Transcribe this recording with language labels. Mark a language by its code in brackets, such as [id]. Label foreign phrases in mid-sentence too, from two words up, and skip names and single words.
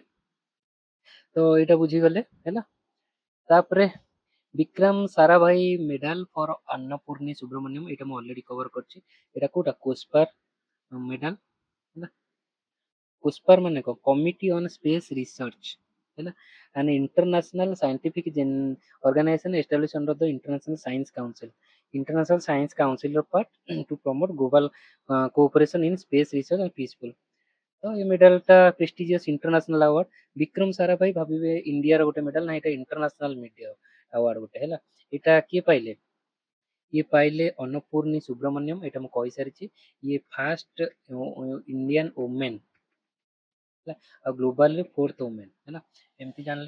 [or] ତ ଏଇଟା ବୁଝିଗଲେ ହେଲା। ତାପରେ ବିକ୍ରମ ସାରାଭାଇ ମେଡାଲ ଫର ଅନ୍ନପୂର୍ଣ୍ଣି ସୁବ୍ରମଣ୍ୟମ, ଏଇଟା ମୁଁ [en] already cover [or] କରିଛି। ଏଇଟା କୋଉଟା? କୋସ୍ପାର ମେଡାଲ ହେଲା। କୋସ୍ପାର ମାନେ କଣ? କମିଟି ଅନ ସ୍ପେସ ରିସର୍ଚ୍ଚ ହେଲା, [en] an international scientific organization established under the International Science Council. International Science Council ର part to promote global cooperation in space research and peaceful। [or] ତ ଏ ମେଡାଲଟା [en] prestigious international award. [or] ବିକ୍ରମ ସାରାଭାଇ ଭାବିବେ ଇଣ୍ଡିଆର ଗୋଟେ ମେଡାଲ, ନା ଏଇଟା [en] international media award [or] ଗୋଟେ ହେଲା। ଏଇଟା କିଏ ପାଇଲେ? ଇଏ ପାଇଲେ ଅନ୍ନପୂର୍ଣ୍ଣି ସୁବ୍ରମଣ୍ୟମ, ଏଇଟା ମୁଁ କହିସାରିଛି। ଇଏ [en] first Indian women [or] ହେଲା, ଆଉ ଗ୍ଲୋବାଲରେ 4th ଓମେନ ହେଲା, ଏମିତି ଜାଣିଲେ।